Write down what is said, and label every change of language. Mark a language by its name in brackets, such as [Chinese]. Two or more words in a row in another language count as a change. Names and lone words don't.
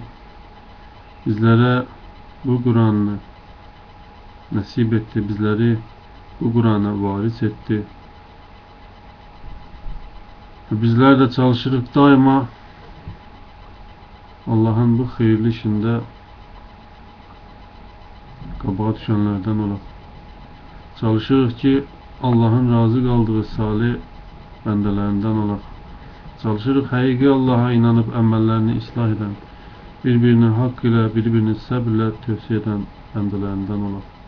[Turkish] Bizlere bu Kur'an'ı nasip etti. Bizleri bu Kur'an'a varis etti. [Azerbaijani] Bizler de çalışırıq daima [Turkish] Allah'ın bu hayırlı işinde [Azerbaijani] qabağa düşenlerden olaq. Çalışırıq ki Allah'ın razı kaldığı salih bəndələrindən olaq. Çalışırıq həqiqi Allah'a inanıp əməllərini islah edən, bir-birini haqq ilə, bir-birini səbirlə tövsiyə edən bəndələrindən olaq.